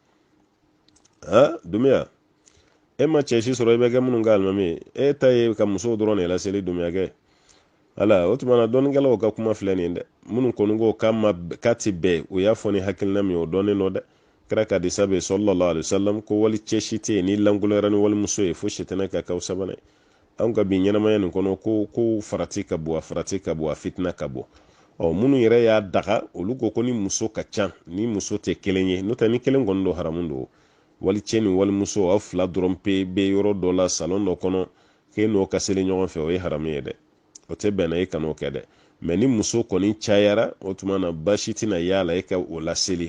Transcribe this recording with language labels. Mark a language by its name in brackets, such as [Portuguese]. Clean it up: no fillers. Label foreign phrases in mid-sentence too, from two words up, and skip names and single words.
[Bambara] dumiya e ma cɛ si sɔrɔ i bɛ kɛ minnu ka alimami ye e ta ye ka musow dɔrɔn de laseli dumiya kɛ ala o tuma na dɔɔnikɛlaw ka kuma filɛ nin dɛ minnu kɔni ko k'a ti bɛɛ o y'a fɔ ni hakilina min o dɔɔnin nɔ dɛ kira ka hadisa bɛ [Arabic] صلى الله عليه وسلم [Bambara] ko wali cɛ si tɛ yen ni langoloyara ni walimuso ye fo sitana ka k'aw sabanan ye an ka bi ɲɛnamaya nin kɔnɔ ko farati ka bɔ a fitina ka bɔ minnu yɛrɛ y'a daga olu ko ni muso ka ca ni muso tɛ kelen ye n'o tɛ ni kelen kɔni don haramu don wali cɛ ni walimuso aw fila dɔrɔn pe bɛ yɔrɔ dɔ la salon dɔ kɔnɔ k'e n'o ka seli ɲɔgɔn fɛ o ye haramu ye dɛ o tɛ bɛnna e kan'o kɛ dɛ mais ni muso kɔni cayara o tuma na baasi tɛna y'a la e ka o laseli